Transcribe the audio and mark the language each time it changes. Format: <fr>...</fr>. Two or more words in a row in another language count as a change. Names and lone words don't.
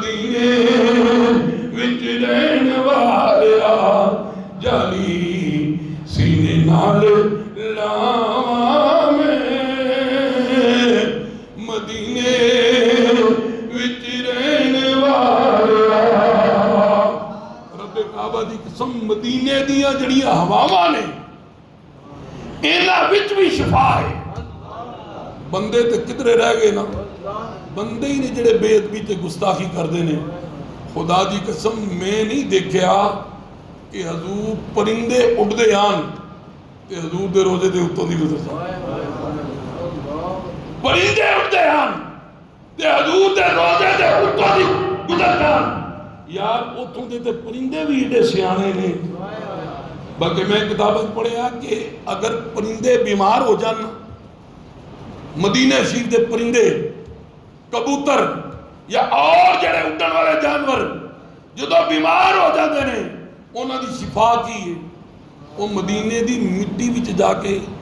<pa>مدینے وچ رہن والیا جالی سینے نال لاواں میں مدینے وچ رہن والیا رب کعبہ دی قسم مدینے دیاں جڑیاں ہواواں نے انہاں وچ بھی شفا ہے بندے تے کدھرے رہ گئے نا بندے ہی نے جڑے بے ادبی تے گستاخی کردے نے خدا دی قسم میں نہیں دیکھیا کہ حضور پرندے اڑدے آن تے حضور دے روزے دے اتوں دی گزرتا پرندے اڑدے آن تے حضور دے روزے دے اتوں دی گزرتا یار اتوں دے تے پرندے بھی ایڈے سیانے نے بلکہ میں کتابت پڑھیا کہ اگر پرندے بیمار ہو جانا مدینہ شریف دے پرندے کبوتر یا اور جڑے اڑن والے جانور جدو بیمار</pa> <ur>ہو جاتے ہیں</ur> <pa>انہاں دی شفا کی ہے وہ مدینے دی مٹی وچ جا کے</pa>